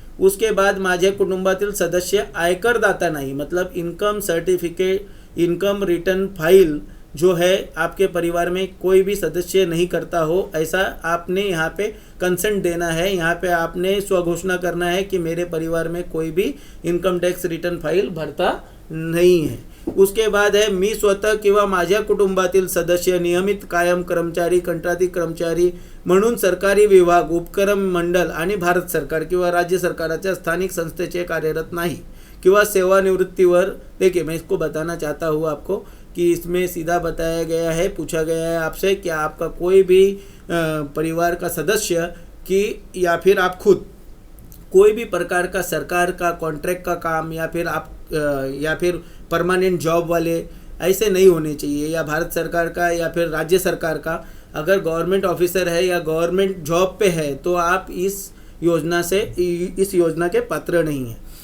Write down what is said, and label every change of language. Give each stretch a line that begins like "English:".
Hindi: उसके बाद
Marathi: माझ्या कुटुंबातील सदस्य आयकर दाता
Hindi: नहीं, मतलब income certificate, income return file जो है आपके परिवार में कोई भी सदस्य नहीं करता हो, ऐसा आपने यहाँ पे कंसेंट देना है। यहाँ पे आपने स्वघोषणा करना है कि मेरे परिवार में कोई भी इनकम टैक्स रिटर्न फाइल भरता नहीं है। उसके बाद है
Marathi: मी स्वतः किंवा माझ्या कुटुंबातील सदस्य नियमित कायम कर्मचारी, कंत्राटी कर्मचारी म्हणून सरकारी विभाग, उपक्रम मंडल आणि भारत सरकार किंवा राज्य सरकाराच्या स्थानिक संस्थेचे कार्यरत नहीं किंवा सेवानिवृत्तीवर।
Hindi: देखिए मैं इसको बताना चाहता हूँ आपको कि इसमें सीधा बताया गया है, पूछा गया है आपसे कि आपका कोई भी परिवार का सदस्य कि या फिर आप खुद कोई भी प्रकार का सरकार का कॉन्ट्रैक्ट का काम या फिर परमानेंट जॉब वाले ऐसे नहीं होने चाहिए, या भारत सरकार का या फिर राज्य सरकार का अगर गवर्नमेंट ऑफिसर है या गवर्नमेंट जॉब पे है तो आप इस योजना के पात्र नहीं है।